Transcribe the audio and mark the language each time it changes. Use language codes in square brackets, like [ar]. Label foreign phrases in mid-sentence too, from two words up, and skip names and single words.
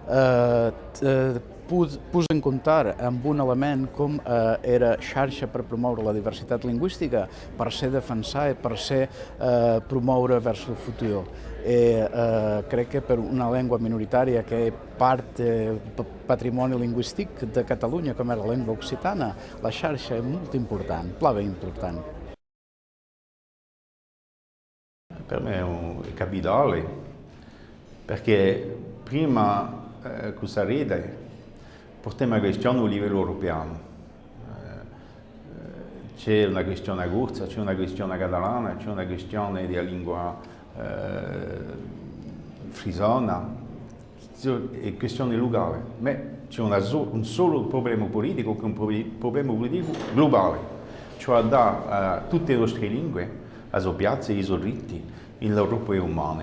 [ca] poden comptar amb un element com era xarxa per promoure la diversitat lingüística per ser defensada i per ser promoure vers el futur. Crec que per una llengua minoritària que és part del patrimoni lingüístic de Catalunya, com era la llengua occitana, la xarxa és molt important, plabe important. [it] Per me è capitale, perché prima che si ride portiamo una questione a livello europeo. C'è una questione corsa, c'è una questione catalana, c'è una questione della lingua frisona, è questione locale, ma c'è un solo problema politico che è un problema politico globale, cioè dare tutte le nostre lingue alle piazze e ai diritti nell'Europa umana.